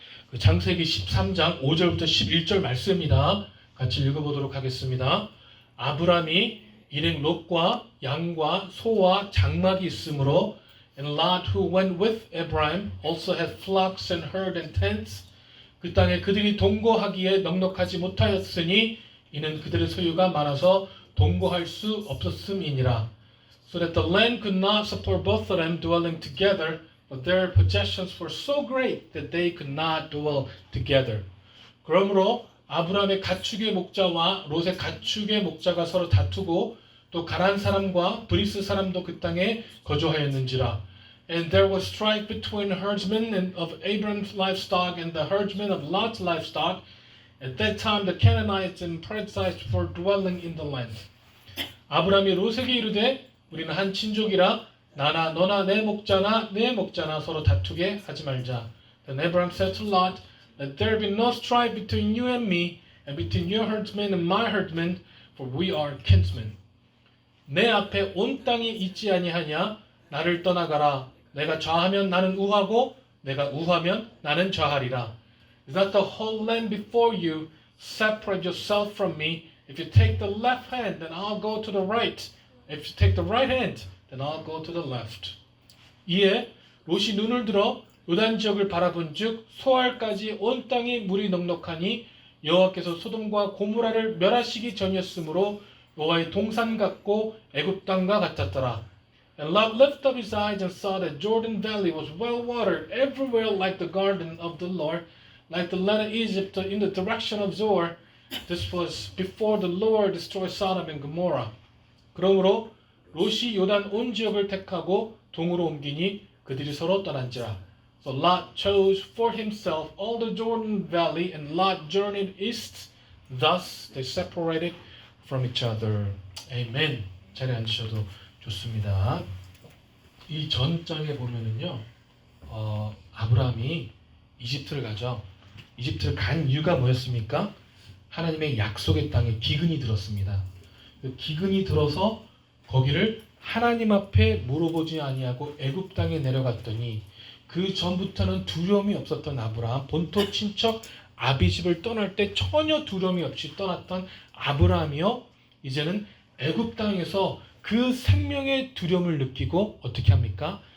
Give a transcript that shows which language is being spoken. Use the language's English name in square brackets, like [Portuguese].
[Korean] 그 창세기 13장 5절부터 11절 말씀입니다. 같이 읽어보도록 하겠습니다. 아브람이 일행 롯과 양과 소와 장막이 있으므로 [English] and Lot who went with Abraham also had flocks and herd and tents. [Korean] 그 땅에 그들이 동거하기에 넉넉하지 못하였으니 이는 그들의 소유가 많아서 동거할 수 없었음이니라. [English] So that the land could not support both of them dwelling together, but their possessions were so great that they could not dwell together. [Korean] 그러므로 아브라함의 가축의 목자와 롯의 가축의 목자가 서로 다투고 또 가나안 사람과 브리스 사람도 그 땅에 거주하였는지라. [English] And there was strife between herdsmen of Abraham's livestock and the herdsmen of Lot's livestock. At that time the Canaanites and Perizzites were dwelling in the land. [Korean] 아브라함이 롯에게 이르되 우리는 한 친족이라 나나 너나 내 목자나 서로 다투게 하지 말자. [English] Then Abraham said to Lot, Let there be no strife between you and me, and between your herdsmen and my herdsmen, for we are kinsmen. [Korean] 내 앞에 온 땅이 있지 아니하냐? 나를 떠나가라. 내가 좌하면 나는 우하고 내가 우하면 나는 좌하리라. [English] Is not the whole land before you? Separate yourself from me. If you take the left hand, then I'll go to the right. If you take the right hand, then I'll go to the left. [Korean] 이에 롯이 눈을 들어 요단 지역을 바라본즉 소알까지 온 땅이 물이 넉넉하니 여호와께서 소돔과 고모라를 멸하시기 전이었으므로 여호와의 동산 같고 애굽 땅과 같았더라. [English] And Lot lifted up his eyes and saw that Jordan Valley was well watered everywhere like the garden of the Lord, like the land of Egypt in the direction of Zoar. This was before the Lord destroyed Sodom and Gomorrah. [Korean] 그러므로 롯이 요단 온 지역을 택하고 동으로 옮기니 그들이 서로 떠난지라. [English] So Lot chose for himself all the Jordan Valley, and Lot journeyed east. Thus they separated from each other. Amen. [Korean] 자리에 앉으셔도 좋습니다. 이 전장에 보면은요, 아브라함이 이집트를 가죠. 이집트를 간 이유가 뭐였습니까? 하나님의 약속의 땅에 기근이 들었습니다. 그 기근이 들어서 거기를 하나님 앞에 물어보지 아니하고 애굽 땅에 내려갔더니 그 전부터는 두려움이 없었던 아브라함, 본토 친척 아비집을 떠날 때 전혀 두려움이 없이 떠났던 아브라함이요, 이제는 애굽 땅에서 그 생명의 두려움을 느끼고 어떻게 합니까?